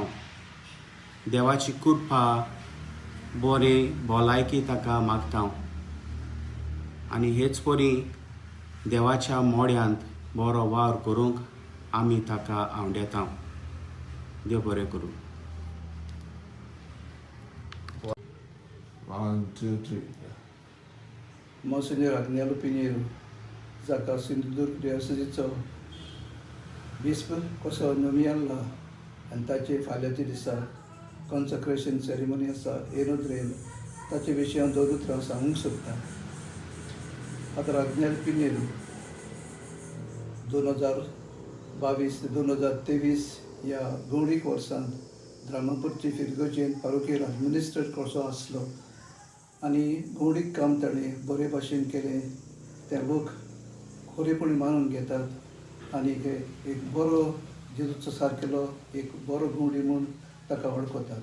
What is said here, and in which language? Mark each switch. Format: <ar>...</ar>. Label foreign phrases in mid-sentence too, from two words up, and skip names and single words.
<kok>देवाची कृपा बरी भलायकी ताका मागता आनी हेच परी देवाच्या मोड्यांत बरो वावर करूंक आमी ताका आवडेता. देव बरें करूं.</kok> <en>One, two, three. Monsenhor Agnello Pinheiro,</en> <kok>जाका सिंधुदुर्ग डिओसेसीचो बिस्प कसो नोमियाल्ला आनी ताचे फाल्यांच्या दिसा</kok> <en>consecration ceremony</en> <kok>आसा हे नदरेन ताचे विशीं हांव 2 उतरां सांगूंक सोदतां. फादर आग्नेल पिनेरो 2022 ते 2023 ह्या गौडीक वर्सांत द्रामापूरची फिरगोजेन</kok> <en>parochial administrator</en> <kok>कसो आसलो आनी गौडीक काम ताणें बरे भाशेन केलें ते लोक खरेपणी मानून घेतात आनी एक बरो जेजूचो सारकेलो एक बरो गौडी म्हूण ताका वळखतात.</kok>